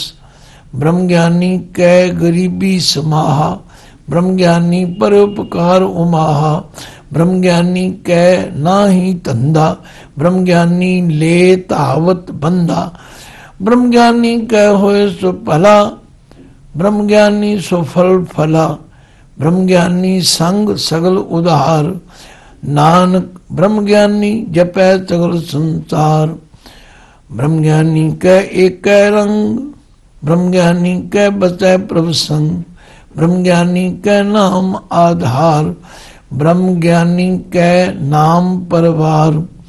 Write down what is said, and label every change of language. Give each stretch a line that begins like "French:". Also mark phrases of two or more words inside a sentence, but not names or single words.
Braj: ब्रह्म ज्ञानी कै गरीबी समाहा, ब्रह्म ज्ञानी परोपकार उमाहा। ब्रह्म ज्ञानी कै नाही धंधा, ब्रह्म ज्ञानी ले तावत बंधा। ब्रह्म ज्ञानी कै होए सो भला, ब्रह्म ज्ञानी सो फल फला। ब्रह्म ज्ञानी संग सगल उधार, नानक ब्रह्म ज्ञानी जपै सगल संसार। ब्रह्म ज्ञानी कै एक रंग, ब्रह्म ज्ञानी कै बसै प्रभु संग। ब्रह्म ज्ञानी कै नाम आधार, ब्रह्म ज्ञानी कै नाम परवार।